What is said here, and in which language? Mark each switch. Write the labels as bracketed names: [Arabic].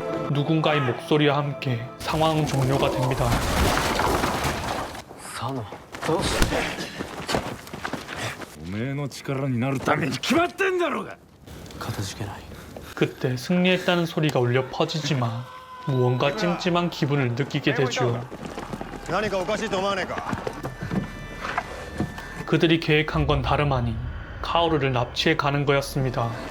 [Korean] 누군가의 목소리와 함께 상황은 종료가 됩니다. [Japanese] 佐野どうしておめえの力になるために決まってんだろうが。かたじけない [Korean] 그때 승리했다는 소리가 울려 퍼지지만 무언가 찜찜한 기분을 느끼게 되죠. 그들이 계획한 건 다름 아닌 카오르를 납치해 가는 거였습니다.